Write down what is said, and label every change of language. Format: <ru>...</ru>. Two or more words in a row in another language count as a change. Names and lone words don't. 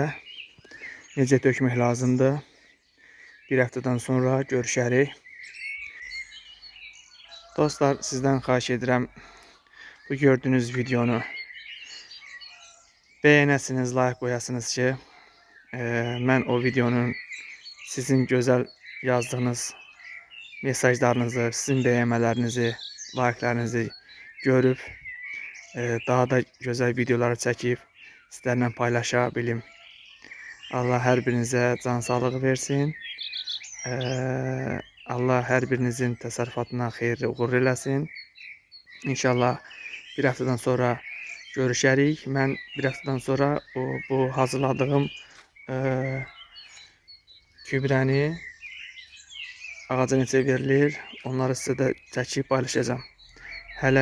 <az>Necə dökmək lazımdır. Bir haftadan sonra görüşərik. Dostlar, sizden xahiş edirəm bu gördüğünüz videonu beğenəsiniz, like qoyasınız ki, mən o videonun sizin güzel yazdığınız mesajlarınızı, sizin beğenmələrinizi, like'larınızı görüp daha da güzel videoları çəkib sizlerle paylaşa bilim. Allah her birinize can sağlığı versin. Allah her birinizin təsərrüfatına xeyirli uğur eləsin. İnşallah bir haftadan sonra görüşərik. Mən bir haftadan sonra bu hazırladığım gübrəni ağaca necə verilir, onları sizə də çəkib paylaşacağım.</az>